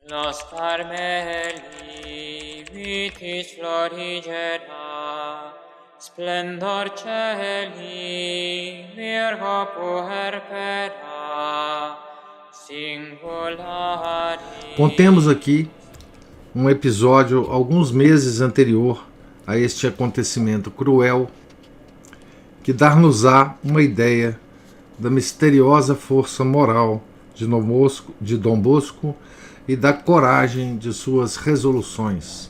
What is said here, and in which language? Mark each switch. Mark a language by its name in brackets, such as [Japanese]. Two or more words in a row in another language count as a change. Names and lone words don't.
[Latin] Nos Carmeli vitis florigera, splendor celi, Virgo puerpera, singulari. [Portuguese] Contemos aqui um episódio alguns meses anterior a este acontecimento cruel que dar-nos-á uma ideia da misteriosa força moral de Dom Bosco e da coragem de suas resoluções.